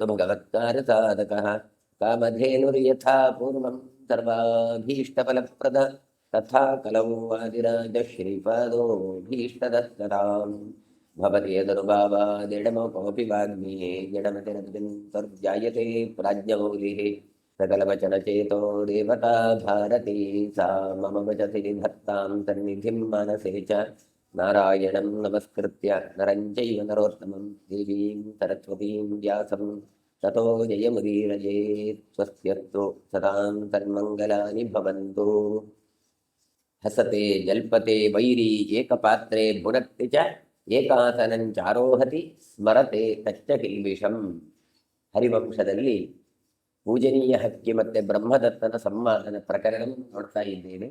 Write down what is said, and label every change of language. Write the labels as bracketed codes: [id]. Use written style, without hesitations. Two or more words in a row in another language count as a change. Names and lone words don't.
[sa] भगवत्कार्यसाधकः कामधेनुर्यथा पूर्वं सर्वाभीष्टफलप्रद तथा कलौ वादिराज श्रीपादो भीष्टदत्तरां भवति यदनुभावादिडमकोपि वाग्मी जडमतिरर्जुन्तर्जायते प्राज्ञमौलिः सकलवचनचेतो देवता भारती सा मम वचसि निधत्तां सन्निधिं मानसे च नारायणं नमस्कृत्य नरं चैव नरोत्तमं देवीं सरस्वतीं व्यासं ततो जयमुदीरयेत् स्वस्त्यस्तु सदां तन्मङ्गलानि भवन्तु. हसते जल्पते वैरि एकपात्रे भुनक्ति च एकासनंचारोहति स्मरते तच्च किल्बिषम्. [kn] ಹರಿವಂಶದಲ್ಲಿ ಪೂಜನೀಯ ಹಕ್ಕಿ ಮತ್ತು ಬ್ರಹ್ಮದತ್ತನ ಸಂವಾದನ ಪ್ರಕರಣ ನೋಡ್ತಾ ಇದ್ದೇವೆ.